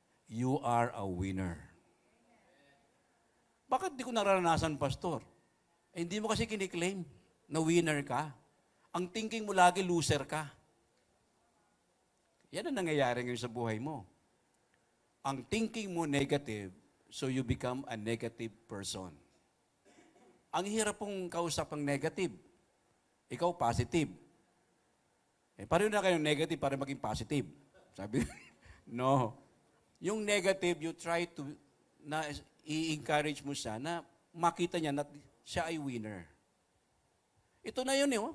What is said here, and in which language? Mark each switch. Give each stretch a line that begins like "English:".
English: You are a winner.
Filipino: Bakit di ko nararanasan, pastor? Hindi mo kasi kiniklaim na winner ka. Ang thinking mo lagi, loser ka. Yan ang nangyayari ngayon sa buhay mo. Ang thinking mo negative,
English: so you become a negative person.
Filipino: Ang hirap pong kausap ang negative. Ikaw positive. Pareho na kayong negative para maging positive. Sabi, no. Yung negative,
English: you try to,
Filipino: i-encourage mo siya na makita niya na siya ay winner. Ito na yun,